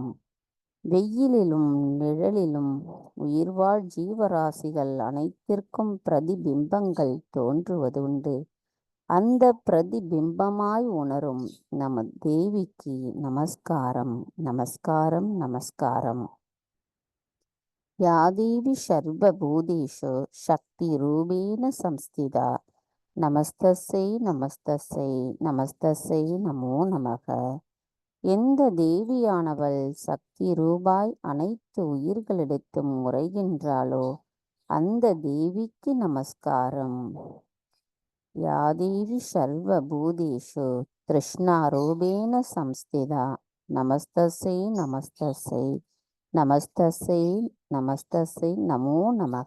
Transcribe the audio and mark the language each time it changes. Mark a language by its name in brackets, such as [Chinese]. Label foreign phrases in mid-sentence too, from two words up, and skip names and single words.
[Tamil] வெயிலிலும் நிழலிலும் உயிர்வாழ் ஜீவராசிகள் அனைத்திற்கும் பிரதிபிம்பங்கள் தோன்றுவதுண்டு. அந்த பிரதிபிம்பமாய் உணரும் நம தேவிக்கு நமஸ்காரம் நமஸ்காரம் நமஸ்காரம். [Sanskrit] या देवी सर्वभूतेषु शक्तिरूपेण संस्थिता नमस्तस्यै नमस्तस्यै नमस्तस्यै नमो नमः. [Tamil] எந்த தேவியானவள் சக்தி ரூபாய் அனைத்து உயிர்களிடத்தும் உரைகின்றாளோ அந்த தேவிக்கு நமஸ்காரம். [Sanskrit] या देवी सर्वभूतेषु तृष्णारूपेण संस्थिता नमस्तस्यै नमस्तस्यै नमस्तस्यै नमस्तस्यै नमो नमः.